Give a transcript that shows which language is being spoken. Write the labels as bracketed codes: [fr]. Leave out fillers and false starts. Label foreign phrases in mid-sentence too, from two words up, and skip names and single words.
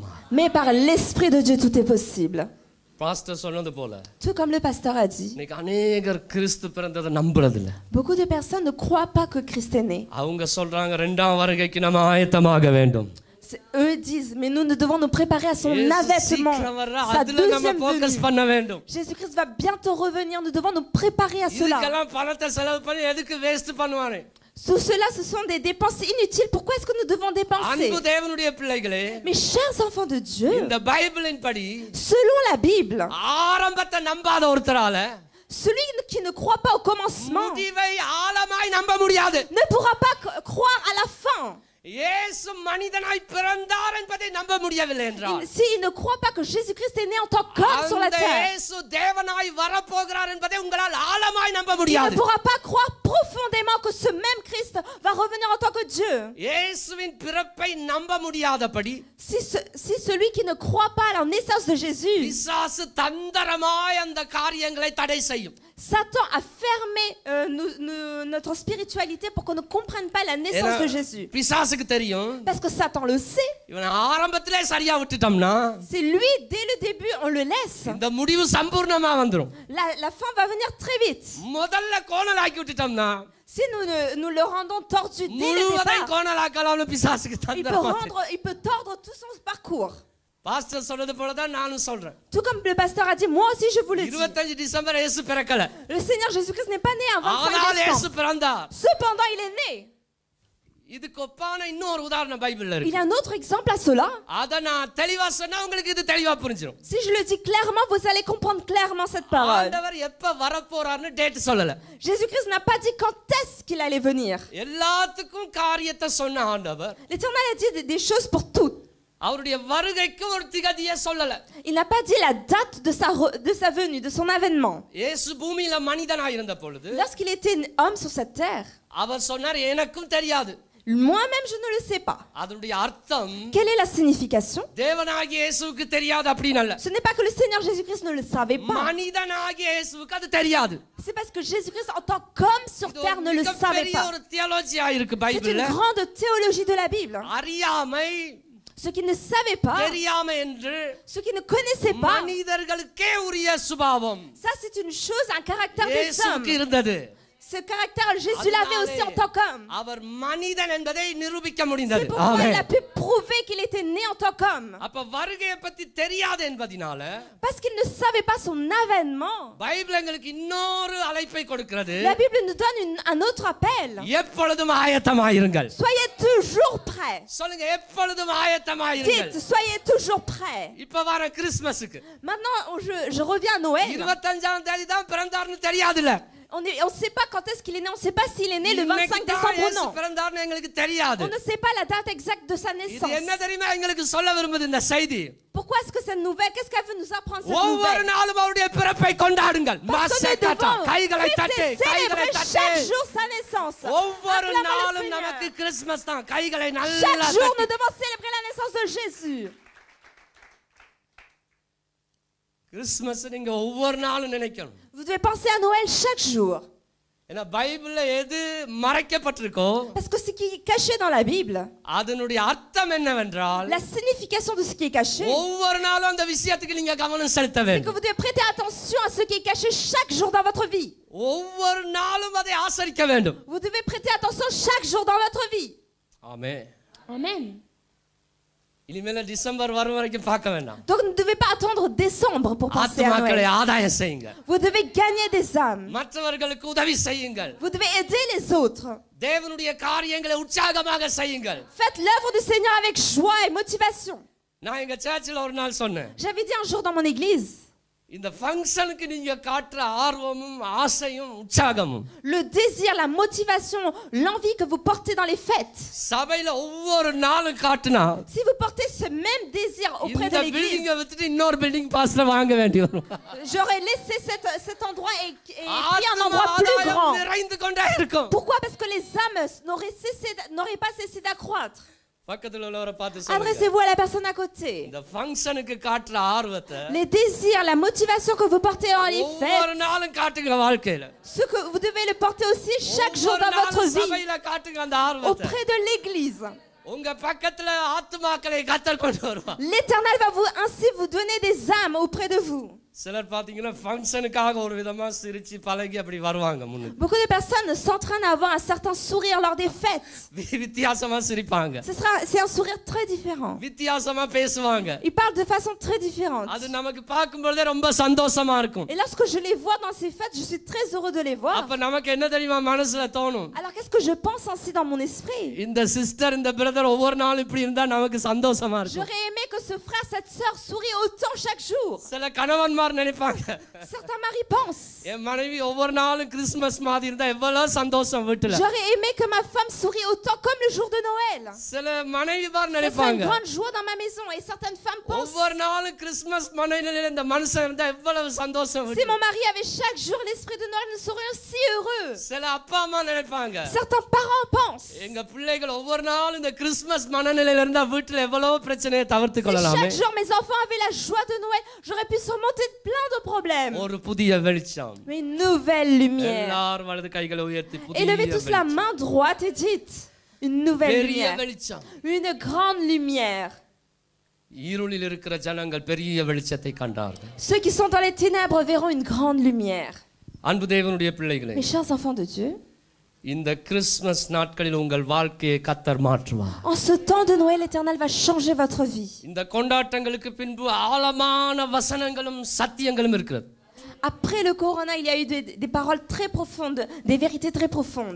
[fr] mais par l'Esprit de Dieu tout est possible. [ta] பாஸ்டர் சொன்னது போல [fr] Tout comme le pasteur a dit, [ta] இன்னைக்கு அநேகர் கிறிஸ்து பிறந்ததை நம்புறது இல்ல. [fr] beaucoup de personnes ne croient pas que Christ est né. [ta] அவங்க சொல்றாங்க இரண்டாம் வருகைக்கு நம்ம ஆயத்தமாக வேண்டும். [fr] Eux disent, mais nous devons nous préparer à son [ta] இயேசு [fr] avènement, [ta] சீக்கிரம் வர்றா, [fr] sa [ta] அதுல நம்ம [fr] deuxième [ta] ஃபோக்கஸ் [fr] venue. [ta] பண்ண வேண்டும். [fr] Jésus-Christ va bientôt revenir, nous devons nous préparer à cela. [ta] இதுக்கெல்லாம் பணத்தை செலவு பண்ணி எதுக்கு வேஸ்ட் பண்ணுவானே? [fr] Tout cela, ce sont des dépenses inutiles. Pourquoi est-ce que nous devons dépenser? [ta] அன்பு தேவனுடைய பிள்ளைகளே, [fr] Mes chers enfants de Dieu, [ta] இந்த பைபிளின் படி [fr] selon la Bible, [ta] ஆரம்பத்தை நம்பாத ஒருத்தரால [fr] celui qui ne croit pas au commencement [ta] முடிவை ஆழமாய் நம்ப முடியாது. [fr] ne pourra pas croire à la fin. [ta] இயேசு மனிதனாய் பிறந்தார் என்பதை நம்ப முடியவில்லை என்றால், [fr] S'il ne croit pas que Jésus-Christ est né en tant qu'homme sur la [ta] அந்த [fr] terre, [ta] இயேசு தேவனாய் வரப்போகிறார் என்பதை உங்களால் ஆழமாய் நம்ப [fr] il ne [ta] முடியாது. [fr] pourra pas croire profondément que ce même Christ va revenir en tant que Dieu. [ta] இயேசுவின் பிறப்பை நம்ப முடியாதபடி [fr] Si celui qui ne croit pas à la naissance de Jésus, [ta] பிசாசு தந்திரமாய் அந்த காரியங்களை தடை செய்யும். [fr] Satan a fermé notre spiritualité pour qu'on ne comprenne pas la naissance de Jésus. [ta] பிசாசுக்கு தெரியும், [fr] Parce que Satan le sait. [ta] இவன் ஆரம்பத்திலே சரியா விட்டுட்டோம்னா [fr] C'est lui, dès le début, on le laisse. [ta] இந்த முடிவு சம்பூர்ணமா வந்துரும். [fr] La fin va venir très vite. [ta] முதல்ல கோணலாக்கி விட்டுட்டோம்னா [fr] Si nous le rendons tordu dès le [ta] முழுவதையும் [fr] départ, [ta] கோணலாக்கலாம்னு பிசாசுக்கு தந்திரமா தெரியும். [fr] il peut tordre tout son parcours. [ta] பாஸ்டர் சொன்னது போல தான் நானும் சொல்றேன். [fr] Tout comme le pasteur a dit, moi aussi je vous le dis. [ta] 25 டிசம்பர் இயேசு பிறக்கல. [fr] Le Seigneur Jésus-Christ n'est pas né un 25 [ta] ஆனால் இயேசு [fr] décembre. [ta] பிறந்தார். [fr] Cependant, il est né. [ta] இதுக்கு ஒப்பான இன்னொரு உதாரணம் பைபிள்ல [fr] Il [ta] இருக்கு. [fr] y a un autre exemple à cela. [ta] அத நான் தெளிவா சொன்னா உங்களுக்கு இது தெளிவா புரிஞ்சிரும். [fr] Si je le dis clairement, vous allez comprendre clairement cette parole. [ta] ஆண்டவர் எப்ப வரப்போறார்னு டேட் சொல்லல. [fr] Jésus-Christ n'a pas dit quand est-ce qu'il allait venir. [ta] எல்லாத்துக்கும் காரியத்தை சொன்ன ஆண்டவர் [fr] L'Éternel a dit des choses pour toutes. [ta] அவருடைய வருகைக்கு ஒரு திகதியை சொல்லல. [fr] Il n'a pas dit la date de sa venue, de son avènement. [ta] இயேசு பூமியில மனிதனாய் இருந்த பொழுது [fr] Lorsqu'il était homme sur cette terre, [ta] அவர் சொன்னார், எனக்கும் தெரியாது. [fr] moi-même je ne le sais pas. [ta] அதனுடைய அர்த்தம் [fr] Quelle est la signification? [ta] தேவனாகிய இயேசுவுக்கு தெரியாது அப்படின்னு அல்ல. [fr] Ce n'est pas que le Seigneur Jésus-Christ ne le savait pas. [ta] மனிதனாகிய இயேசுவுக்கு அது தெரியாது. [fr] C'est parce que Jésus-Christ en tant qu'homme sur terre ne le savait [ta] பெரிய [fr] pas. [ta] ஒரு தியாலஜியா இருக்கு [fr] C'est une [ta] பைபிள்ல. [fr] grande théologie de la Bible. [ta] அறியாமை, [fr] Ceux qui ne savaient pas, [ta] தெரியாமை என்று [fr] ceux qui ne connaissaient pas, [ta] மனிதர்களுக்கே உரிய சுபாவம் [fr] ça c'est une chose, un caractère des hommes. [ta] இயேசுவுக்கு இருந்தது. [fr] Ce caractère, Jésus l'avait aussi en tant qu'homme. [ta] அவர் மனிதன் என்பதை நிரூபிக்க [fr] C'est [ta] முடிந்தது. [fr] pourquoi il a pu prouver qu'il était né en tant qu'homme. [ta] அப்ப வருகையை பத்தி தெரியாது என்பதனால [fr] Parce qu'il ne savait pas son avènement. [ta] பைபிள் எங்களுக்கு இன்னொரு அழைப்பை கொடுக்கிறது. [fr] La Bible nous donne un autre appel. [ta] எப்பொழுதும் ஆயத்தமாயிருங்கள். [fr] Soyez toujours prêts. [ta] சொல்லுங்க, எப்பொழுதும் ஆயத்தமாயிருங்கள். [fr] Dites, soyez toujours prêts. [ta] இப்ப வர கிறிஸ்மஸுக்கு [fr] Maintenant, je reviens à Noël. [ta] 25ஆம் தேதி தான் பிறந்தார்னு தெரியாதுல. [fr] On ne sait pas quand est-ce qu'il est né. On ne sait pas s'il est né le 25 décembre ou non. [ta] பிறந்தார்னு எங்களுக்கு தெரியாது. [fr] On ne sait pas la date exacte de sa [ta] இது [fr] naissance. [ta] என்ன தெரியுமா எங்களுக்கு சொல்ல விரும்புது இந்த செய்தி? [fr] Pourquoi est-ce que cette nouvelle, qu'est-ce qu'elle veut nous apprendre cette [ta] ஒவ்வொரு [fr] nouvelle? [ta] நாளும் அவருடைய பிறப்பை கொண்டாடுங்கள். [fr] Parce que nous [ta] மாசேகாட்டா, [fr] devons [ta] கைகளை தட்டு, கைகளை [fr] célébrer [ta] தட்டு. [fr] chaque jour sa naissance. [ta] ஒவ்வொரு [fr] Acclamons le [ta] நாளும் [fr] Seigneur. [ta] நமக்கு கிறிஸ்மஸ் தான். கைகளை நல்லா [fr] Chaque jour, nous [ta] தட்டி. [fr] devons célébrer la naissance de Jésus. [ta] கிறிஸ்மஸ் நீங்க ஒவ்வொரு நாளும் நினைக்கணும். [fr] Vous devez penser à Noël chaque jour. [ta] ஏன்னா பைபிள்ல எது மறைக்கப்பட்டிருக்கோ [fr] Parce que ce qui est caché dans la Bible, [ta] அதனுடைய அர்த்தம் என்னவென்றால் [fr] la signification de ce qui est caché, [ta] ஒவ்வொரு நாளும் அந்த விஷயத்துக்கு நீங்க கவனம் செலுத்த [fr] c'est que [ta] வேண்டும். [fr] vous devez prêter attention à ce qui est caché chaque jour dans votre vie. [ta] ஒவ்வொரு நாளும் அதை ஆசரிக்க வேண்டும். [fr] Vous devez prêter attention chaque jour dans votre vie. [ta] ஆமென். [fr] Amen. [ta] இனிமேல டிசம்பர் வரும் வரைக்கும் பார்க்க வேண்டாம். [fr] Donc ne devez pas attendre décembre pour penser à [ta] ஆத்துமாக்களை [fr] Noël. [ta] ஆதாயம் செய்யுங்க. [fr] Vous devez gagner des âmes. [ta] மற்றவர்களுக்கு உதவி செய்யுங்கள். [fr] Vous devez aider les autres. [ta] தேவனுடைய காரியங்களை உற்சாகமாக செய்யுங்கள். [fr] Faites l'œuvre du Seigneur avec joie et motivation. [ta] நான் எங்க சர்ச்சில் ஒரு நாள் சொன்னேன், [fr] J'avais dit un jour dans mon église, [ta] இந்த ஃபங்க்ஷனுக்கு நீங்க காட்டுற ஆர்வமும் ஆசையும் உற்சாகமும் [fr] le désir, la motivation, l'envie que vous portez dans les fêtes, [ta] சபையில ஒவ்வொரு நாளும் காட்டுனா [fr] si vous portez ce même désir auprès [ta] இந்த [fr] de l'église, [ta] பில்டிங்கை விட்டுட்டு இன்னொரு பில்டிங் பாஸ்ல வாங்க வேண்டி வரும். [fr] j'aurais laissé cet endroit et pris un endroit plus [ta] ஆதாயம் [fr] grand. [ta] நிறைந்து கொண்டே இருக்கும். [fr] Pourquoi? Parce que les âmes n'auraient pas cessé d'accroître. [ta] பக்கத்துல உள்ளவரை பார்த்து சொல்லுங்க, [fr] Adressez-vous à la personne à côté. [ta] இந்த ஃபங்க்ஷனுக்கு காட்டுற ஆர்வத்தை [fr] Les désirs, la motivation que vous portez dans les [ta] ஒவ்வொரு [fr] fêtes, [ta] நாளும் காட்டுங்க வாழ்க்கையில. [fr] ce que vous devez le porter aussi chaque jour [ta] ஒவ்வொரு [fr] dans votre [ta] நாளும் [fr] vie, [ta] சபையில காட்டுங்க அந்த ஆர்வத்தை. [fr] auprès de l'église. [ta] உங்க பக்கத்துல ஆத்துமாக்களை கத்தர் கொண்டு வருவார். [fr] L'Éternel va ainsi vous donner des âmes auprès de vous. [ta] சிலர் பாத்தீங்கன்னா ஃபங்க்ஷனுக்காக ஒரு விதமா சிரிச்சு பழகி அப்படி வருவாங்க முன்னுக்கு. [fr] Beaucoup de personnes s'entraînent à avoir un certain sourire lors des fêtes. [ta] வித்தியாசமா சிரிப்பாங்க. [fr] C'est un sourire très différent. [ta] வித்தியாசமா பேசுவாங்க. [fr] Ils parlent de façon très différente. [ta] அது நமக்கு பார்க்கும்போதே ரொம்ப சந்தோஷமா இருக்கும். [fr] Et lorsque je les vois dans ces fêtes, je suis très heureux de les voir. [ta] அப்ப நமக்கு என்ன தெரியுமா மனசுல தோணும்? [fr] Alors qu'est-ce que je pense ainsi dans mon esprit? [ta] இந்த சிஸ்டர் இந்த பிரதர் ஒவ்வொரு நாளும் இப்படி இருந்தா நமக்கு சந்தோஷமா இருக்கும். [fr] J'aurais aimé que ce frère, cette sœur sourit autant chaque jour. [ta] சில கணவன்மார் நினைப்பாங்க, [fr] Certains maris pensent. [ta] என் மனைவி ஒவ்வொரு நாளும் கிறிஸ்துமஸ் மாதிரி இருந்தா எவ்வளவு சந்தோஷம் வீட்டுல. [fr] J'aurais aimé que ma femme sourit autant comme le jour de Noël. [ta] சில மனைவிமார் [fr] Ça serait une [ta] நினைப்பாங்க, [fr] grande joie dans ma maison. Et certaines femmes pensent. [ta] ஒவ்வொரு நாளும் கிறிஸ்துமஸ் மனைவில இந்த மனுஷன் இருந்தா எவ்வளவு சந்தோஷம் [fr] Si [ta] வீட்டுல. [fr] mon mari avait chaque jour l'esprit de Noël, nous serions si heureux. [ta] சில அப்பா அம்மா நினைப்பாங்க, [fr] Certains parents pensent. [ta] எங்க பிள்ளைகள் ஒவ்வொரு நாளும் இந்த கிறிஸ்துமஸ் மனநிலையில இருந்தா வீட்டுல எவ்வளவு பிரச்சனையை தவிர்த்து [fr] Si [ta] கொள்ளலாமே. [fr] chaque jour mes enfants avaient la joie de Noël, j'aurais pu surmonter plein de problèmes. [ta] ஒரு புதிய வெளிச்சம். [fr] Mais une nouvelle lumière. [ta] எல்லாரும் வலது கைகளை உயர்த்தி புதிய [fr] Élevez tous la main droite et dites une nouvelle [ta] பெரிய [fr] lumière. [ta] வெளிச்சம். [fr] Une grande lumière. [ta] இருளில் இருக்கிற ஜனங்கள் பெரிய வெளிச்சத்தை கண்டார்கள். [fr] Ceux qui sont dans les ténèbres verront une grande lumière. [ta] அன்பு தேவனுடைய பிள்ளைகளே, [fr] Mes chers enfants de Dieu, [ta] இந்த கிறிஸ்துமஸ் நாட்களில் உங்கள் வாழ்க்கையை கர்த்தர் மாற்றுவார். [fr] en ce temps de Noël, l'Éternel va changer votre vie. [ta] இந்த கொண்டாட்டங்களுக்கு பின்பு ஆழமான வசனங்களும் சத்தியங்களும் இருக்கிறது. [fr] Après le corona, il y a eu des paroles très profondes, des vérités très profondes.